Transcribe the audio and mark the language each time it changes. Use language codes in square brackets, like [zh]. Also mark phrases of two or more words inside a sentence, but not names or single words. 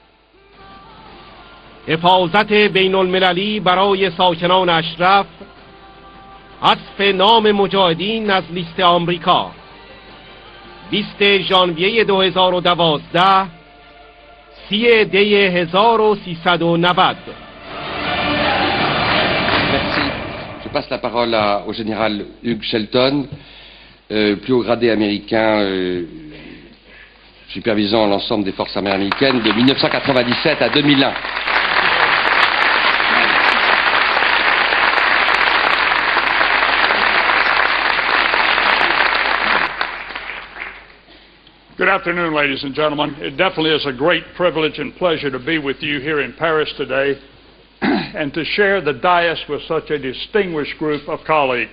[fa] حفاظت بین المللی برای ساکنان اشرف، حذف نام مجاهدین از لیست آمریکا. 20 ژانویه 2012، 30 دی 1390. [fr] Merci. Je passe la parole au général Sheltón, plus haut gradé américain supervisant l'ensemble des forces américaines de 1997 à 2001. [en] Good afternoon, ladies and gentlemen. It definitely is a great privilege and pleasure to be with you here in Paris today and to share the dais with such a distinguished group of colleagues.